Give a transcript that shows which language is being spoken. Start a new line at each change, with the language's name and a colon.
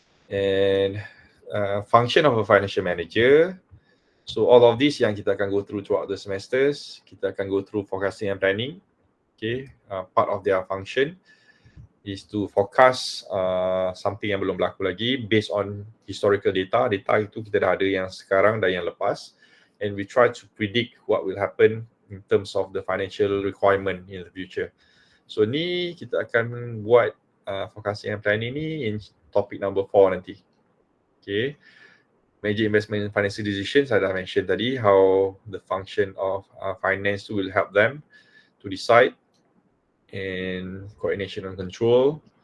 English: And function of a financial manager. So all of this
Malay: yang kita akan
English: go through throughout the semesters.
Malay: Kita akan
English: go through forecasting and planning. Okay, part of their function is to forecast something
Malay: yang belum berlaku lagi
English: based on historical data.
Malay: Data itu kita dah ada yang sekarang dan yang lepas.
English: And we try to predict what will happen in terms of the financial requirement in the future. So
Malay: ni kita akan buat
English: forecasting and planning ni in topic number 4
Malay: nanti.
English: Okay. Major investment and financial decisions, I
Malay: dah
English: mention
Malay: tadi
English: how the function of finance will help them to decide, and coordination and control.